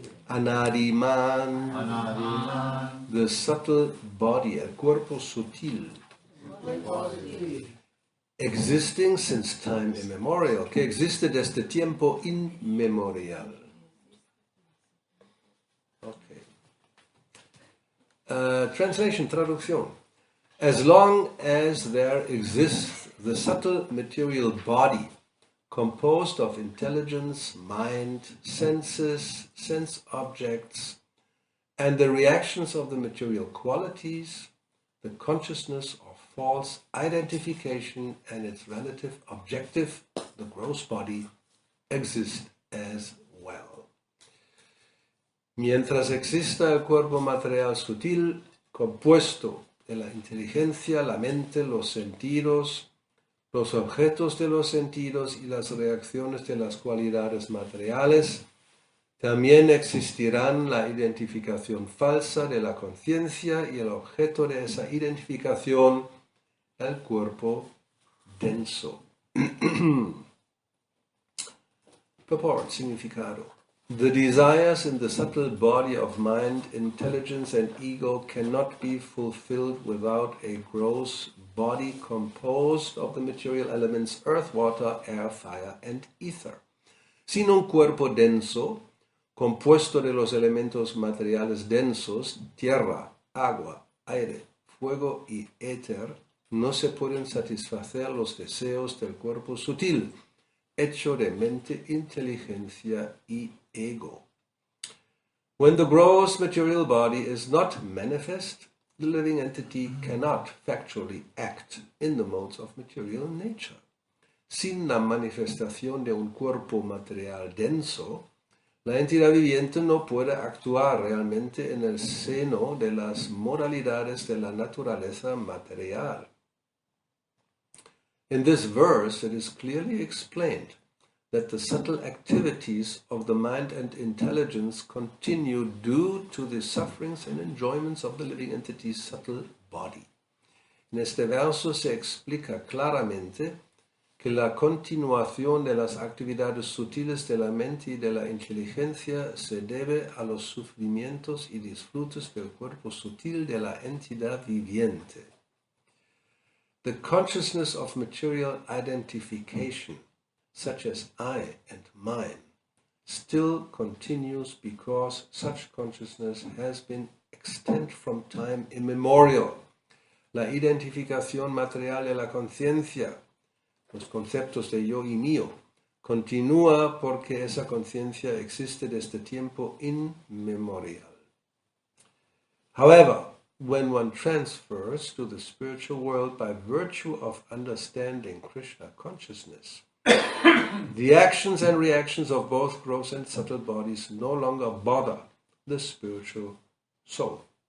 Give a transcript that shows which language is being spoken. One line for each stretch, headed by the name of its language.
English: Anadiman, the subtle body, el cuerpo sutil. Existing since time immemorial, que existe desde tiempo inmemorial. Okay. Translation, traducción. As long as there exists the subtle material body composed of intelligence, mind, senses, sense objects, and the reactions of the material qualities, the consciousness of false identification and its relative objective, the gross body, exist as well.
Spanish: Mientras exista el cuerpo material sutil, compuesto de la inteligencia, la mente, los sentidos, los objetos de los sentidos y las reacciones de las cualidades materiales, también existirán la identificación falsa de la conciencia y el objeto de esa identificación, el cuerpo denso.
English: Purport, significado. The desires in the subtle body of mind, intelligence and ego cannot be fulfilled without a gross body composed of the material elements earth, water, air, fire and ether.
Spanish: Sin un cuerpo denso, compuesto de los elementos materiales densos, tierra, agua, aire, fuego y éter, no se pueden satisfacer los deseos del cuerpo sutil, hecho de mente, inteligencia y ego.
English: When the gross material body is not manifest, the living entity cannot factually act in the modes of material nature.
Spanish: Sin la manifestación de un cuerpo material denso, la entidad viviente no puede actuar realmente en el seno de las modalidades de la naturaleza material.
English: In this verse, it is clearly explained that the subtle activities of the mind and intelligence continue due to the sufferings and enjoyments of the living entity's subtle body.
Spanish: En este verso se explica claramente que la continuación de las actividades sutiles de la mente y de la inteligencia se debe a los sufrimientos y disfrutes del cuerpo sutil de la entidad viviente.
English: The consciousness of material identification, such as I and mine, still continues because such consciousness has been extant from time immemorial.
Spanish: La identificación material de la conciencia, los conceptos de yo y mío, continúa porque esa conciencia existe desde tiempo inmemorial.
English: However, when one transfers to the spiritual world by virtue of understanding Krishna consciousness, the actions and reactions of both gross and subtle bodies no longer bother the spiritual soul.